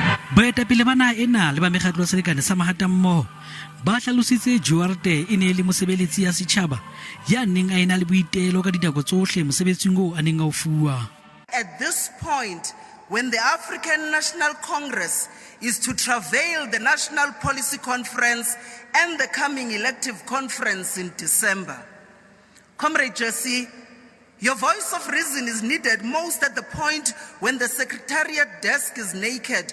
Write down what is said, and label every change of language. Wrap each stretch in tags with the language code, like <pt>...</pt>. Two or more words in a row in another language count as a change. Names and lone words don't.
<st>Boetapele ba naha ena le ba mekgatlo ya selekane sa mahatammoho ba hlalositse Duarte e ne le mosebeletsi ya setjhaba ya neng a ena le boitelo ka dinako tsohle mosebetsing o a neng a o fuwa.</st> <en>At this point, when the African National Congress is to travail the National Policy Conference and the coming elective conference in December, Comrade Jessie, your voice of reason is needed most at the point when the Secretariat desk is naked.</en>